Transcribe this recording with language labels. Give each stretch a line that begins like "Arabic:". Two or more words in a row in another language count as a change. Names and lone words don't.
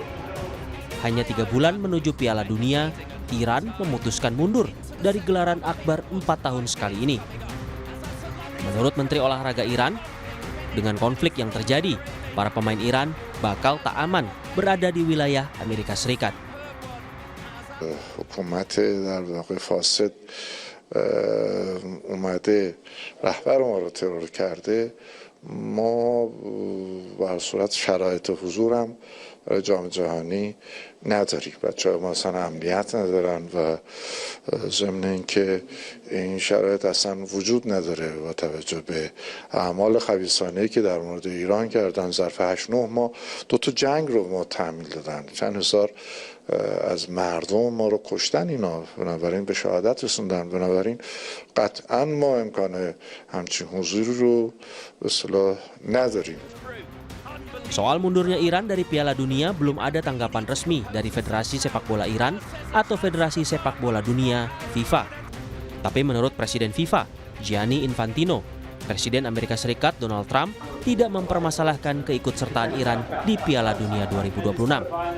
Indonesian: Hanya 3 bulan menuju Piala Dunia, Iran memutuskan mundur dari gelaran akbar 4 tahun sekali ini. Menurut Menteri Olahraga Iran, dengan konflik yang terjadi, para pemain Iran bakal tak aman berada di wilayah Amerika Serikat.
Persian: حکومت در واقع فاسد اومده رهبر ما رو ترور کرده ما به هر صورت شرایط حضورم برای جام جهانی نداریم. بچه‌ها ما اصلا امنیت ندارن و ضمن اینکه این شرایط اصلا وجود نداره با توجه به اعمال خبیثانه‌ای که در مورد ایران کردن ظرف 8-9 ماه 2 تا جنگ رو ما تحمیل دادن، چند هزار از مردم ما رو کشتن اینا، بنابراین به شهادت رسوندن، بنابراین قطعا ما امکان همچین حضوری رو به اصطلاح نداریم.
Indonesian: Soal mundurnya Iran dari Piala Dunia belum ada tanggapan resmi dari Federasi Sepak Bola Iran atau Federasi Sepak Bola Dunia FIFA. Tapi menurut Presiden FIFA, Gianni Infantino, Presiden Amerika Serikat Donald Trump tidak mempermasalahkan keikutsertaan Iran di Piala Dunia 2026.